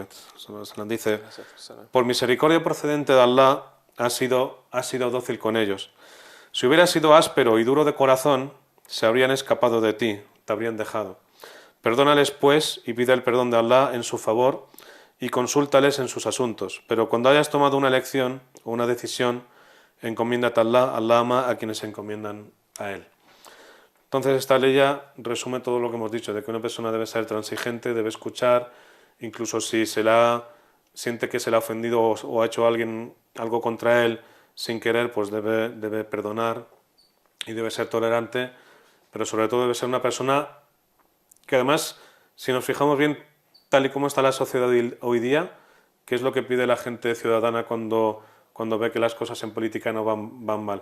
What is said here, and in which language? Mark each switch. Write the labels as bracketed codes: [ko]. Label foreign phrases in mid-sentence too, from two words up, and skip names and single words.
[es] Dice: por misericordia procedente de Allah, has sido dócil con ellos. Si hubieras sido áspero y duro de corazón, se habrían escapado de ti, te habrían dejado. Perdónales, pues, y pide el perdón de Allah en su favor y consúltales en sus asuntos. Pero cuando hayas tomado una elección o una decisión, encomiéndate a Allah. Allah ama a quienes se encomiendan a Él. Entonces esta ley ya resume todo lo que hemos dicho, de que una persona debe ser transigente, debe escuchar, incluso si siente que se le ha ofendido o ha hecho alguien algo contra él sin querer, pues debe perdonar y debe ser tolerante, pero sobre todo debe ser una persona que además, si nos fijamos bien, tal y como está la sociedad hoy día, ¿qué es lo que pide la gente ciudadana cuando ve que las cosas en política no van mal?